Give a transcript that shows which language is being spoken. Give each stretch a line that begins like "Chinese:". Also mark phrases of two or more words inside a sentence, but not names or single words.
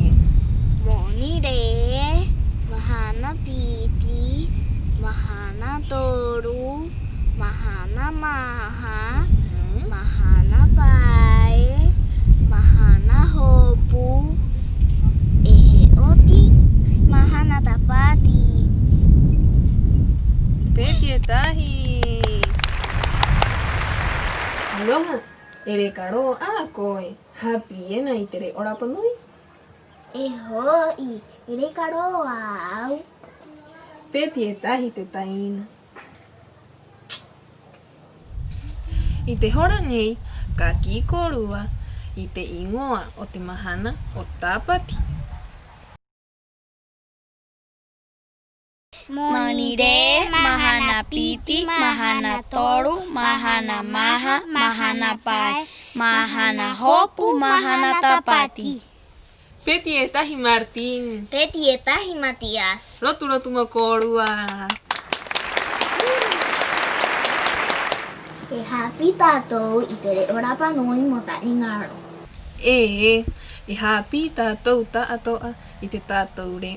Rapanui: Moni re. Mahana piti. Mahana toru. Mahana maha. Mahana pae. Mahana hopu. Ehe oti. Mahana tapati. Peti e tahi. Aloha, ere karo a koe. Hapi e na i tere o Rapanui. E hoi. Ere karo au. Peti e tahi te taina. I te hora nei, ka kikorua i te ingoa o te mahana o tāpati. Moni re. Mahana piti. Mahana toru. Mahana maha. Mahana pae. Mahana hopu. Mahana tapati. Peti e tahi Martin. Peti e tahi Matias. Rotu rotu ma korua. E hapi tātou i tere o Rapanui mo ta ingaro. E hapi tātou ta atoa i te tātou reo.